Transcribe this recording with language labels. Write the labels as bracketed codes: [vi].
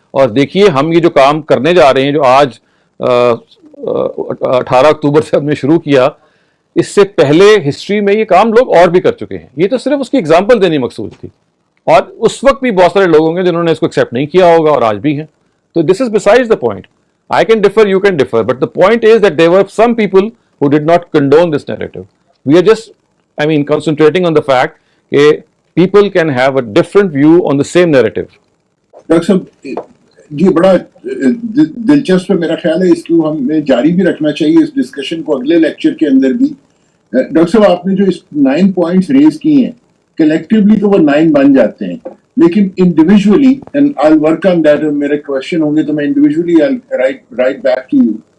[ur] اور دیکھیے ہم یہ جو کام کرنے جا رہے ہیں, جو آج 18 اکتوبر سے ہم نے شروع کیا, اس سے پہلے ہسٹری میں یہ کام لوگ اور بھی کر چکے ہیں. یہ تو صرف اس کی اگزامپل دینی مقصود تھی, اور اس وقت بھی بہت سارے لوگ ہوں گے جنہوں نے اس کو ایکسیپٹ نہیں کیا ہوگا اور آج بھی ہیں. [en] So this is besides the point. I can differ, you can differ, but the point is that there were some people who did not condone this narrative. We are just, concentrating on the fact that people can have a different view on the same narrative. [ur] Doctor صاحب جی بڑا دلچسپ ہے, میرا خیال ہے اس کو ہمیں جاری بھی رکھنا چاہیے اس ڈسکشن کو اگلے لیکچر کے اندر بھی. ڈاکٹر صاحب آپ نے جو اس 9 پوائنٹس ریز کی ہیں, کلیکٹیولی تو وہ 9 بن جاتے ہیں, لیکن [en] individually and I will work on that, [ur] میرے کوشچن ہوں گے تو میں individually right back to you.